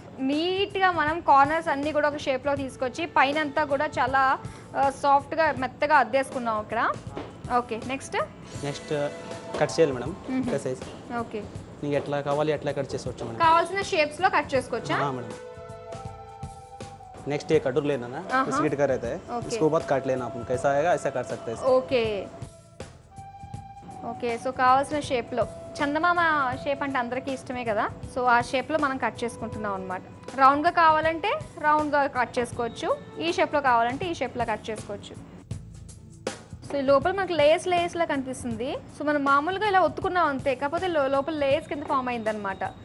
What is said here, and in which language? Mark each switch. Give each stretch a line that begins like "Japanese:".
Telugu: నీట్గా మనం కార్నర్స్ అన్నీ కూడా ఒక షేప్లో తీసుకొచ్చి పైన అంతా కూడా చాలా సాఫ్ట్గా మెత్తగా అద్దేసుకున్నాం ఇక్కడ. ఓకే నెక్స్ట్ కట్ చేయాలి మేడం. సైజ్ ఓకే నీకు ఎట్లా కావాలి ఎట్లా కట్ చేసుకోవచ్చు మేడం. కావాల్సిన షేప్స్లో కట్ చేసుకోవచ్చా?
Hindi: मैडम नेक्स्ट ये कटोर लेना ना बिस्किट का रहता है इसको बाद काट लेना अपन कैसा आएगा ऐसा काट सकते हैं.
Telugu: ఓకే ఓకే సో కావాల్సిన షేప్లో చందమామ షేప్ అంటే అందరికీ ఇష్టమే కదా, సో ఆ షేప్లో మనం కట్ చేసుకుంటున్నాం అనమాట. రౌండ్గా కావాలంటే రౌండ్గా కట్ చేసుకోవచ్చు, ఈ షేప్లో కావాలంటే ఈ షేప్లో కట్ చేసుకోవచ్చు. సో ఈ లోపల మనకు లేయర్స్లా కనిపిస్తుంది. సో మనం మామూలుగా ఇలా ఒత్తుకున్నాం అంతే, కాకపోతే లోపల లేయర్స్ కింద ఫామ్ అయిందనమాట.